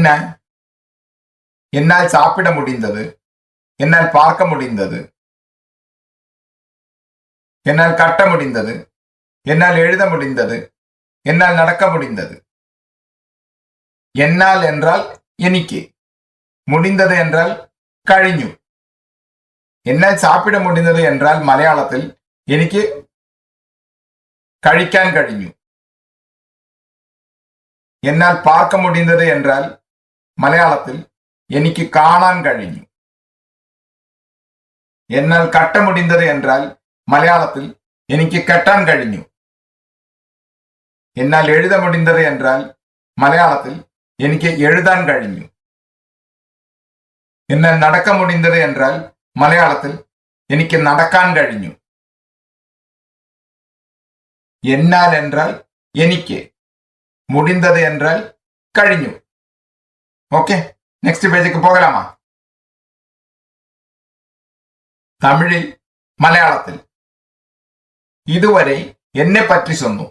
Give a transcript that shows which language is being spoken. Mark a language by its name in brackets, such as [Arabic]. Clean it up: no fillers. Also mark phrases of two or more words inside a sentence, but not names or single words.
[Tamil] என்னால் சாப்பிட முடிந்தது, என்னால் பார்க்க முடிந்தது, என்னால் கட்ட முடிந்தது, என்னால் எழுத முடிந்தது, என்னால் நடக்க முடிந்தது. என்னால் என்றால் എനിക്ക്, முடிந்தது என்றால் കഴിഞ്ഞു. என்னால் சாப்பிட முடிந்தது என்றால் மலையாளத்தில் [Malayalam] എനിക്ക് കഴിക്കാൻ കഴിഞ്ഞു. [Tamil] என்னால் பார்க்க முடிந்தது என்றால் மலையாளத்தில் [Malayalam] എനിക്ക് കാണാൻ കഴിഞ്ഞു. [Tamil] என்னால் கட்ட முடிந்தது என்றால் மலையாளத்தில் [Malayalam] എനിക്ക് കെട്ടാൻ കഴിഞ്ഞു. [Tamil] என்னால் எழுத முடிந்தது என்றால் மலையாளத்தில் [Malayalam] എനിക്ക് എഴുതാൻ കഴിഞ്ഞു. [Tamil] என்னால் நடக்க முடிந்தது என்றால் മലയാളത്തിൽ [Malayalam] എനിക്ക് നടക്കാൻ കഴിഞ്ഞു. [Tamil] എന്നാൽ என்றால் എനിക്ക്, முடிந்தது என்றால் കഴിഞ്ഞു. ஓகே, [English] next page [Tamil] போகலாமா? தமிழில் மலையாளத்தில் இதுவரை என்னை பற்றி சொன்னோம்.